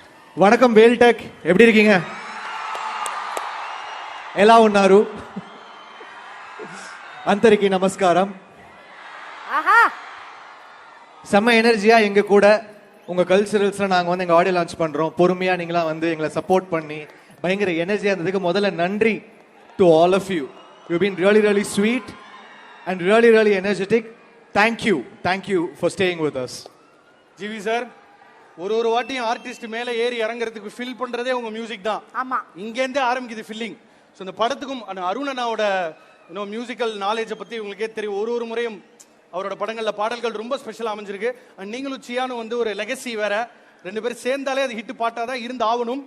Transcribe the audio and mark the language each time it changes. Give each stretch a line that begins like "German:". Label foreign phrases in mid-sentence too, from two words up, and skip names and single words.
Tamil: వణకం వేల్టెక్ எப்படி இருக்கீங்க?
Telugu: ఎలా ఉన్నారు? అందరికీ నమస్కారం.
Tamil: செம்ம எனர்ஜியா எங்க கூட உங்க கல்ச்சரல்ஸ்ல நாங்க வந்து எங்க
English: audio launch
Tamil: பண்றோம். பொறுமையா நீங்களா வந்து எங்களை சப்போர்ட் பண்ணி பயங்கர எனர்ஜியா இருந்ததுக்கு முதல்ல நன்றி
English: to all of you. You been really sweet and really energetic. Thank you for staying with us.
Tamil: ஜிவி சார், ஒரு வாட்டியும் ஆர்டிஸ்ட் மேல ஏறி இறங்குறதுக்கு ஃபில் பண்றதே உங்க மியூசிக் தான். ஆமா, இங்க இருந்தே ஆரம்பிக்குது ஃபில்லிங். ஸோ இந்த படத்துக்கும் அருண் அண்ணாவோட
English: musical knowledge
Tamil: பத்தி உங்களுக்கே தெரியும். ஒரு முறையும் அவரோட படங்கள்ல பாடல்கள் ரொம்ப ஸ்பெஷலா அமைஞ்சிருக்கு. அண்ட் நீங்களும் சியானும் வந்து ஒரு லெகசி வேற, ரெண்டு பேரும் சேர்ந்தாலே அது ஹிட் பாட்டா தான் இருந்து ஆகணும்.